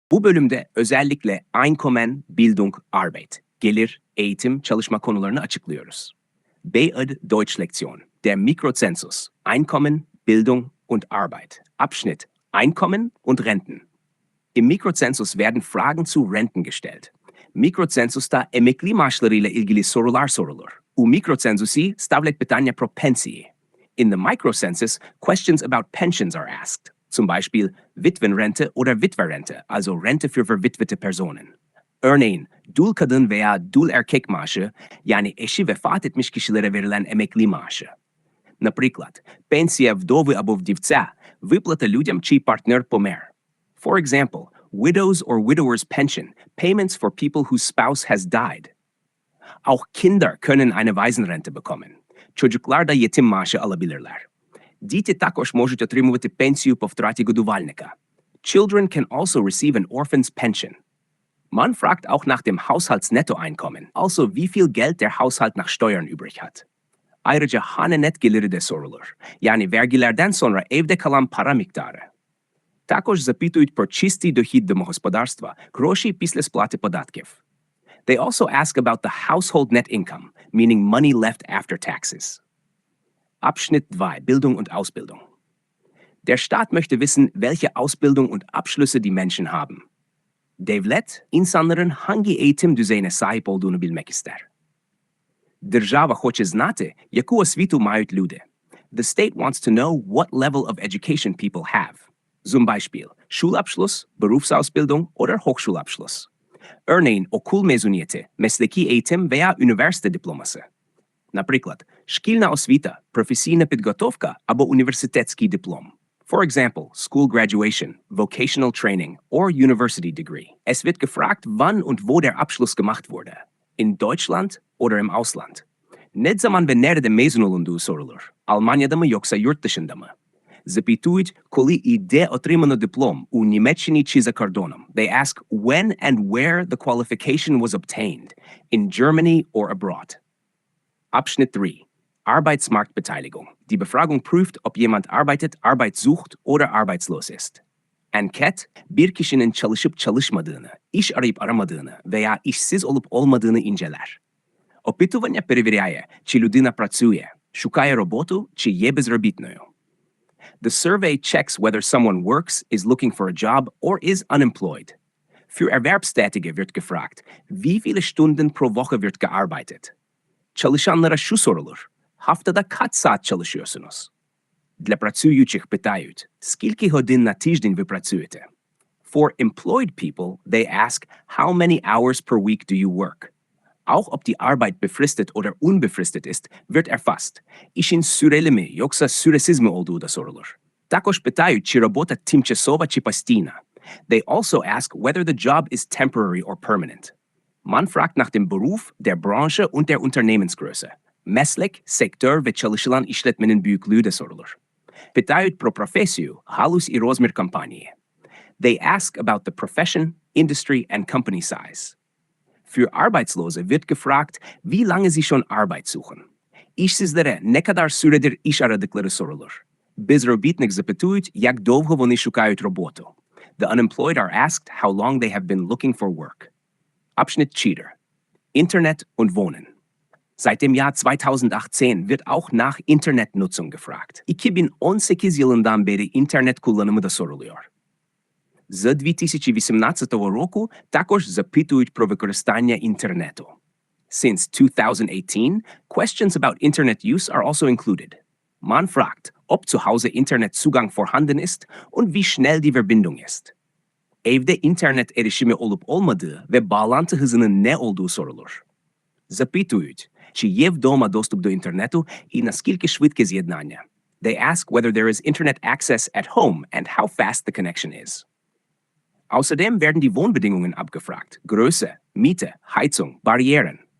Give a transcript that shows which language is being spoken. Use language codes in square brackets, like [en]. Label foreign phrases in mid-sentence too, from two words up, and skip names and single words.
[tr] Bu bölümde özellikle [de] Einkommen, Bildung, Arbeit, [tr] gelir, eğitim, çalışma konularını açıklıyoruz. [de] Beid Deutsch Lektion, der Mikrozensus, Einkommen, Bildung und Arbeit, Abschnitt, Einkommen und Renten. Im Mikrozensus werden Fragen zu Renten gestellt. [tr] Mikrocensusta emekli maaşlarıyla ilgili sorular sorulur. [uk] У мікроцензусі ставлять питання про пенсії. [en] In the microcensus, questions about pensions are asked. [de] Zum Beispiel Witwenrente oder Witwerrente, also Rente für verwitwete Personen. [tr] Örneğin, dul kadın veya dul erkek maaşı, yani eşi vefat etmiş kişilere verilen emekli maaşı. [uk] Наприклад, пенсія вдови або вдівця – виплата людям, чий партнер помер. [en] For example, widow's or widower's pension, payments for people whose spouse has died. [de] Auch Kinder können eine Waisenrente bekommen. [tr] Çocuklar da yetim maaşı alabilirler. [uk] Діти також можуть отримувати пенсію по втраті годувальника. [en] Children can also receive an orphan's pension. [de] Man fragt auch nach dem Haushaltsnettoeinkommen, also wie viel Geld der Haushalt nach Steuern übrig hat. [tr] Ayrıca hane net geliri de sorulur. Yani vergilerden sonra evde kalan para miktarı. [uk] Також запитують про чистий дохід домогосподарства, гроші після сплати податків. [en] They also ask about the household net income, meaning money left after taxes. [de] Abschnitt 2, Bildung und Ausbildung. Der Staat möchte wissen, welche Ausbildung und Abschlüsse die Menschen haben. [tr] Devlet, insanların hangi eğitim düzeyine sahip olduğunu bilmek ister. [uk] Держава хоче знати, яку освіту мають люди. [en] The state wants to know what level of education people have. [de] Zum Beispiel Schulabschluss, Berufsausbildung oder Hochschulabschluss. [tr] Örneğin okul mezuniyeti, mesleki eğitim veya üniversite diploması. [uk] Наприклад, шкільна освіта, професійна підготовка або університетський диплом. [en] For example, school graduation, vocational training or university degree. [de] Es wird gefragt, wann und wo der Abschluss gemacht wurde. In Deutschland oder im Ausland. [tr] Ne zaman ve nerede mezun olunduğu sorulur. Almanya'da mı yoksa yurt dışında mı? [uk] Запитують, коли і де отримано диплом у Німеччині чи за кордоном. [en] They ask when and where the qualification was obtained, in Germany or abroad. [de] Abschnitt 3. Arbeitsmarktbeteiligung. Die Befragung prüft, ob jemand arbeitet, Arbeit sucht oder arbeitslos ist. [tr] Anket, bir kişinin çalışıp çalışmadığını, iş arayıp aramadığını veya işsiz olup olmadığını inceler. [uk] Опитування перевіряє, чи людина працює, шукає роботу, чи є безробітною. [en] The survey checks whether someone works, is looking for a job, or is unemployed. [de] Für Erwerbstätige wird gefragt, wie viele Stunden pro Woche wird gearbeitet? [tr] Çalışanlara şu sorulur, haftada kaç saat çalışıyorsunuz? [uk] Для працюючих питають, скільки годин на тиждень ви працюєте? [en] For employed people, they ask, how many hours per week do you work? [de] Auch ob die Arbeit befristet oder unbefristet ist, wird erfasst. [tr] İşin süreli mi yoksa süresiz mi olduğu da sorulur. [uk] Також питають, чи робота тимчасова чи постійна. [en] They also ask whether the job is temporary or permanent. [de] Man fragt nach dem Beruf, der Branche und der Unternehmensgröße. [tr] Meslek, sektör ve çalışılan işletmenin büyüklüğü de sorulur. [uk] Питають про професію, галузь і розмір компанії. [en] They ask about the profession, industry and company size. [de] Für Arbeitslose wird gefragt, wie lange sie schon Arbeit suchen. [tr] İşsizlere ne kadar süredir iş aradıkları sorulur. [uk] Безробітних запитують, як довго вони шукають роботу. [en] The unemployed are asked how long they have been looking for work. [de] Abschnitt 4. Internet und Wohnen. Seit dem Jahr 2018 wird auch nach Internetnutzung gefragt. [tr] 2018 yılından beri internet kullanımı da soruluyor. [uk] З 2018 року також запитують про використання інтернету. [en] Since 2018, questions about internet use are also included. [de] Man fragt, ob zu Hause Internetzugang vorhanden ist und wie schnell die Verbindung ist. [tr] Evde internet erişimi olup olmadığı ve bağlantı hızının ne olduğu sorulur. [uk] Запитують, чи є вдома доступ до інтернету і наскільки швидке з'єднання. [en] They ask whether there is internet access at home and how fast the connection is. [de] Außerdem werden die Wohnbedingungen abgefragt. Größe, Miete, Heizung, Barrieren.